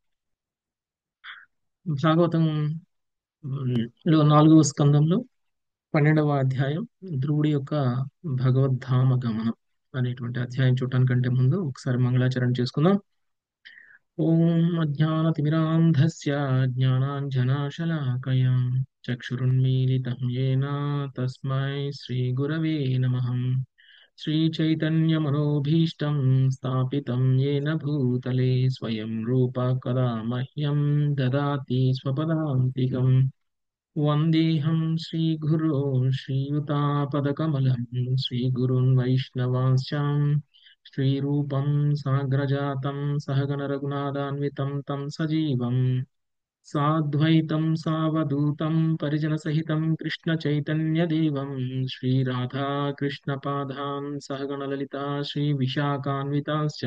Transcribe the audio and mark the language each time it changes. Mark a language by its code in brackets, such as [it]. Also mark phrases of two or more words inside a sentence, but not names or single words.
[te] భాగవతం లో 4వ స్కందంలో 12వ అధ్యాయం ధ్రువుడి యొక్క భగవద్ధామ గమనం అనేటువంటి అధ్యాయం చూడటానికంటే ముందు ఒకసారి మంగళాచరణ చేసుకుందాం. [sa] ఓం అజ్ఞానతిమిరాంధస్య జ్ఞానాంజనాశలాకయం చక్షురున్మీలితం యేన తస్మై శ్రీగురవే నమః. శ్రీచైతన్యమనోభీష్టం స్థాపితం येन భూతలే స్వయం రూప కదా మహ్యం దదాతి స్వపదాంతికం. వందేహం శ్రీగురో శ్రీయుతాపదకమలం శ్రీగురున్ వైష్ణవాంశ్చాం శ్రీరూపం సాగ్రజాతం సహగణ రఘునాథాన్వితం తం సజీవం సాద్వైతం సావధూతం పరిజనసహితం కృష్ణ చైతన్యదేవం శ్రీరాధా కృష్ణపాదాన్ సహగణ లలితా శ్రీ విశాఖాన్వితాశ్చ.